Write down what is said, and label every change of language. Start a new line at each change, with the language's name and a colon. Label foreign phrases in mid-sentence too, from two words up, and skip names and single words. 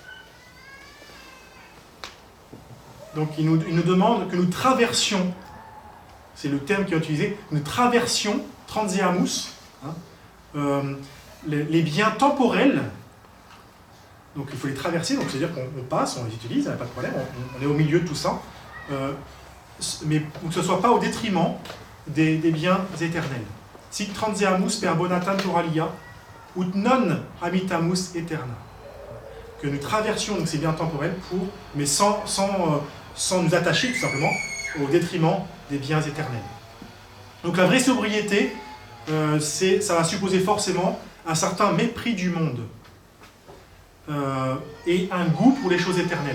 French: Donc il nous demande que nous traversions, c'est le terme qui est utilisé, nous traversions, transeamus, les biens temporels, donc il faut les traverser, donc c'est-à-dire qu'on passe, on les utilise, il n'y a pas de problème, on est au milieu de tout ça, mais que ce ne soit pas au détriment des biens éternels.
Latin: Sic transeamus per bona temporalia, ut non habitamus aeterna.
French: Que nous traversions donc ces biens temporels mais sans nous attacher tout simplement au détriment des biens éternels. Donc la vraie sobriété, ça va supposer forcément un certain mépris du monde et un goût pour les choses éternelles.